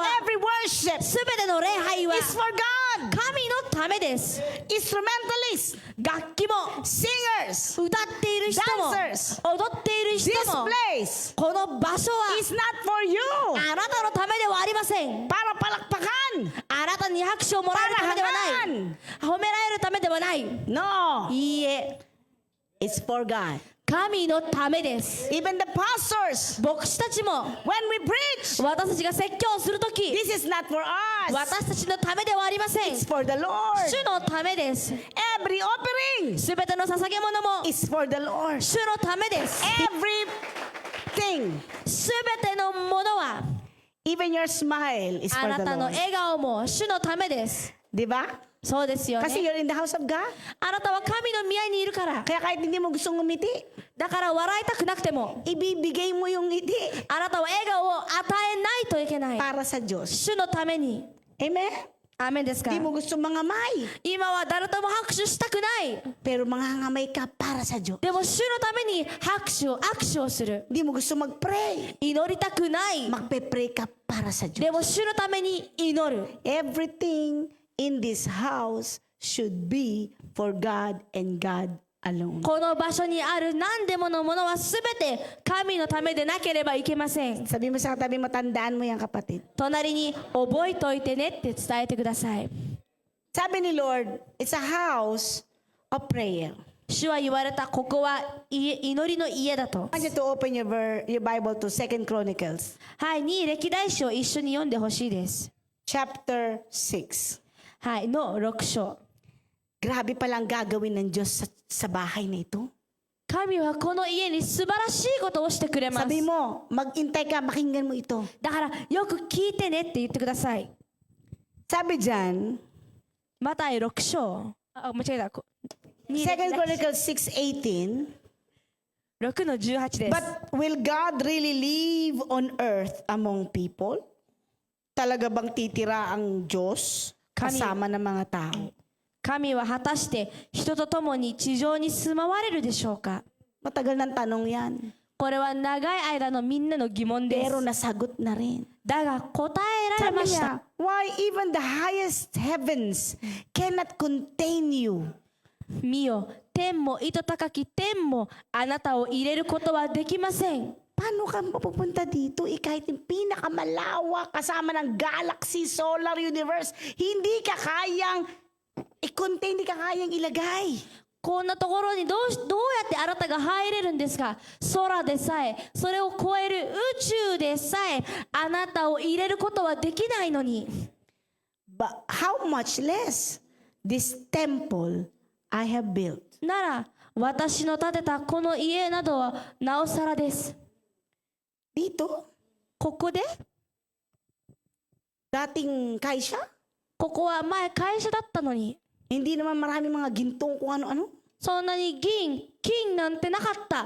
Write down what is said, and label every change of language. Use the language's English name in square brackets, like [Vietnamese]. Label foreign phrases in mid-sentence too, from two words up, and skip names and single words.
[English] every worship [Japanese] すべての礼拝は [English] is for God. [Japanese] 神のためです。 [English] Instrumentalists, [Japanese] 楽器も [English] singers, [Japanese] 歌っている人も [English] Dancers [Japanese] 踊っている人 [English] this [Japanese] も [English] place [Japanese] この場所は [English] is not for you. [Japanese] あなたのためではありません。 [Filipino] Para palakpakan. [Japanese] あなたに拍手をもらえるためではない。褒められるためではない。 [English] No, [Japanese] いいえ、 [English] it's for God. [Japanese] 神のためです。 [English] Even the pastors, [Japanese] 牧師たちも [English] when we preach, [Japanese] 私たちが説教をするとき、 [English] this is not for us. [Japanese] 私たちのためではありません。 [English] It's for the Lord. [Japanese] 主のためです。 [English] Every offering [Japanese] すべての捧げ物も [English] is for the Lord. [Japanese] 主のためです。 [English] Everything, [Japanese] すべてのものは [English] even your smile is [Japanese] あ [English] for [Japanese] な [English] the [Japanese] たの [English] Lord. [Japanese] 笑顔も主のためです。 [Filipino] Di ba? [Japanese] そうですよ [Filipino] Kasi [Japanese] ね。 [English] you're in the house of God. [Japanese] あなたは神の宮にいるから。 [Filipino] Kaya kahit hindi mo gustong umiti, [Japanese] だから笑いたくなくても [Filipino] ibibigay mo yung ngiti [Japanese] あなたは笑顔を与えないといけない。 [Filipino] para sa Diyos. [Japanese] 主のために。 [English] Amen? [Japanese] アーメンですか？ [Filipino] Di mo gusto mangamay. [Japanese] 今は誰とも拍手したくない。 [Filipino] Pero mangangamay ka para sa Diyos. [Japanese] でも主のために握手をする。 [Filipino] Di mo gusto mag-pray. [Japanese] 祈りたくない。 [Filipino] Magpe-pray ka para sa [Japanese] で [Filipino] Diyos. [Japanese] も主のために祈る。 [English] Everything in this house should be for God and God alone. [Japanese] この場所にある何でものものはすべて神のためでなければいけません。 [Filipino] Sabi mo sa katabi mo, tandaan mo yan, kapatid. [Japanese] 隣に覚えといてねって伝えてください。 [Filipino] Sabi ni Lord, [English] it's a house of prayer. [Japanese] 主は言われた、ここは祈りの家だと。 [English] I want you to open your Bible to 2 Chronicles, [Japanese] はい、2歴代史を一緒に読んでほしいです。 [English] chapter 6. [Japanese] はい、の6章。 [Filipino] Grabe palang gagawin ng Diyos sa bahay na ito. [Japanese] 神はこの家に素晴らしいことをしてくれます。 [Filipino] Sabi mo, mag-intay ka, makinggan mo ito. [Japanese] だからよく聞いてねって言ってください。 [Filipino] Sabi dyan, [Japanese] マタイ6章。あ、間違えた。2 [English] 2 Chronicles 6:18, [Japanese] 6の18です。 [English] But will God really live on earth among people? [Filipino] Talaga bang titira ang Diyos kasama ng mga tao? [Japanese] 神は果たして人と共に地上に住まわれるでしょうか？ [Filipino] Matagal ng tanong yan. [Japanese] これは長い間のみんなの疑問です。 [Filipino] Pero nasagot na rin. [Japanese] だが答えられ [Filipino] Sabi [Japanese] ました。 [Filipino] niya, [English] why even the highest heavens cannot contain you? [Japanese] 見よ、天も糸高き天もあなたを入れることはできません。 [Filipino] Paano ka mapupunta dito? Kahit yung pinakamalawak kasama ng galaxy, [English] solar universe, [Filipino] hindi ka kayang i-contain, hindi ka kayang ilagay. [Japanese] こんなところにどうやってあなたが入れるんですか？空でさえ、それを超える宇宙でさえあなたを入れることはできないのに。 But how much less this temple I have built? なら私の建てたこの家などはなおさらです。 [Filipino] Dito? [Japanese] ここで？ [Filipino] Dating kaisya? [Japanese] ここは前会社だったのに、 [Filipino] Hindi naman marami mga gintong kung ano-ano. [Japanese] そんなに金なんてなかった。